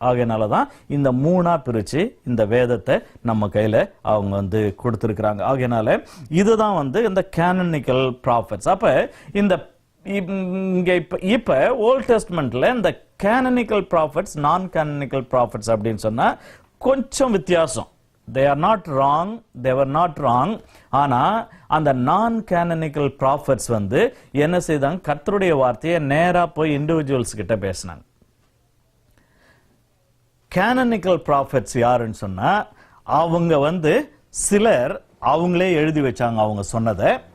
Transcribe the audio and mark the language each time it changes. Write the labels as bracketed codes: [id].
[ta] ஆகையினால தான் இந்த 3ஆ பிரித்து இந்த வேதத்தை நம்ம கையில் அவங்க வந்து கொடுத்துருக்குறாங்க. ஆகையினால இதுதான் வந்து இந்த கேனனிக்கல் ப்ராஃபட்ஸ். அப்போ இந்த இங்கே இப்போ ஓல்ட் டெஸ்ட்மெண்ட்டில் இந்த கேனனிக்கல் ப்ராஃபட்ஸ், நான் கேனனிக்கல் ப்ராஃபட்ஸ் அப்படின்னு சொன்னால் கொஞ்சம் வித்தியாசம். [en] they are not wrong, they were not wrong. [ta] ஆனா அந்த நான் கேனனிக்கல் ப்ராஃபட்ஸ் வந்து என்ன செய்தாங்க, கர்த்தருடைய வார்த்தையை நேரா போய் இண்டிவிஜுவல்ஸ் கிட்ட பேசினாங்க. கேனனிக்கல் ப்ராஃபட்ஸ் யாருன்னு சொன்னா அவங்க வந்து சிலர் அவங்களே எழுதி வச்சாங்க அவங்க சொன்னதை.